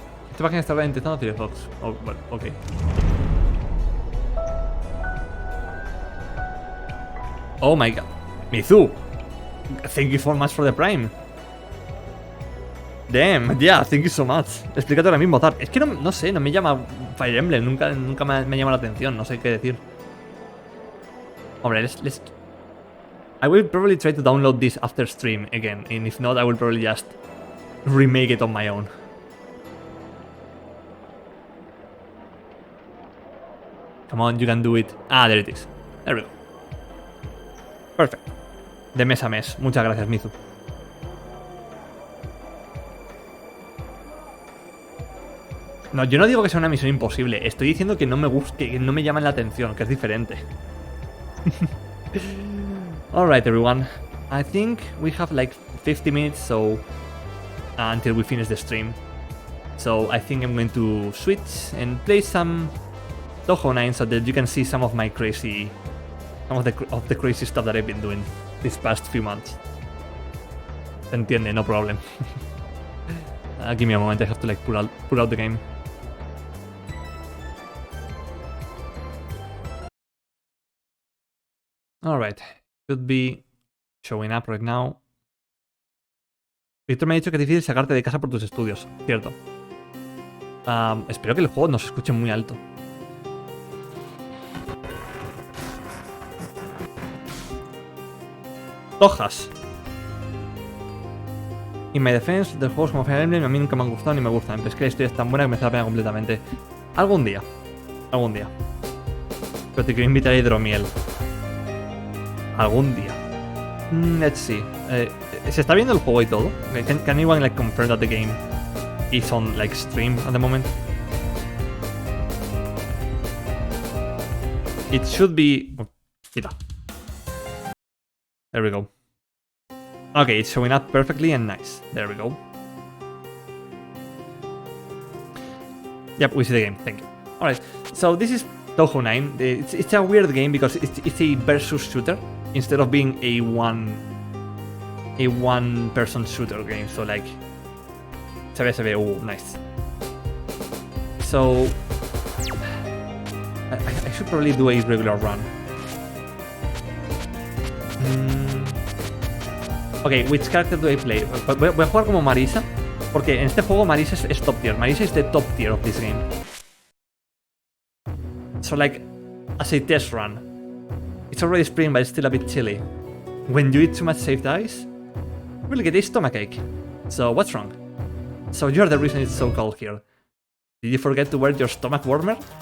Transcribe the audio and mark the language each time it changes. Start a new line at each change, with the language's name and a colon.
Spanish: Esta página está intentando Firefox. Oh, bueno, ok.
English: Oh my god. Mizu! Thank you so much for the Prime. Damn, yeah, thank you so much.
Spanish: Explícate ahora mismo, Zar. Es que no sé, no me llama Fire Emblem. Nunca me llama la atención, no sé qué decir. Hombre,
English: let's... I will probably try to download this after stream again. And if not, I will probably just remake it on my own. Come on, you can do it. Ah, there it is. There we go. Perfect.
Spanish: De mes a mes. Muchas gracias,
English: Mizu.
Spanish: No, yo no digo que sea una misión imposible. Estoy diciendo que no me gusta, que no me llaman la atención, que es diferente.
English: Alright, everyone. I think we have like 50 minutes, so until we finish the stream. So I think I'm going to switch and play some Touhou 9 so that you can see some of my crazy, some of the crazy stuff that I've been doing these past few months.
Spanish: Se entiende,
English: no problem. Give me a moment. I have to like pull out the game. Alright, should be showing up right now.
Spanish: Víctor me ha dicho que es difícil sacarte de casa por tus estudios. Cierto. Espero que el juego no se escuche muy alto. Tojas.
English: In my defense,
Spanish: de juegos como Fire Emblem a mí nunca me han gustado ni me gustan. Pero es que la historia es tan buena que me hace la pena completamente. Algún día. Algún día. Pero te quiero invitar a Hidromiel. Algún día.
English: Let's see.
Spanish: ¿Se está viendo el juego y todo?
English: Can anyone like confirm that the game is on like stream at the moment? It should be.
Spanish: Mira.
English: There we go. Okay, it's showing up perfectly and nice. There we go. Yep, we see the game. Thank you. Alright, so this is Touhou 9. It's a weird game because it's a versus shooter instead of being a one-person shooter game. So like,
Spanish: se ve,
English: oh, nice. So I should probably do a regular run. Ok, which character do I play?
Spanish: Voy a jugar como Marisa, porque en este juego Marisa es top tier.
English: Marisa is the top tier of this game. So like, as a test run, it's already spring but it's still a bit chilly. When you eat too much saved ice, you will get a stomachache. So what's wrong? So you're the reason it's so cold here. Did you forget to wear your stomach warmer?